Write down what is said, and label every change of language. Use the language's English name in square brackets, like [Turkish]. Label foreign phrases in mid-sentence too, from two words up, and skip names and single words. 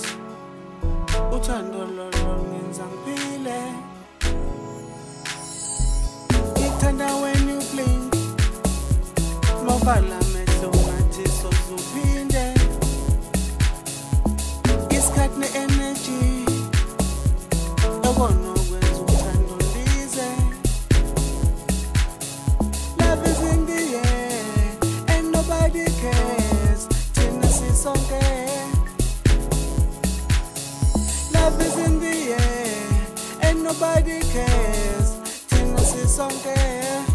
[Zulu] Uthando lolo lwenza ngiphile. [English] Ngithanda when you blink. [Zulu] Mavala amehlo ngathi sozuphinde. Isikhathi ne-energy yokona kwenza uthando ndize. [English] Love is in the air and nobody cares. [Zulu] Thina sisonke. [English] Love is in the air and nobody cares. [Zulu] Thina sisonke.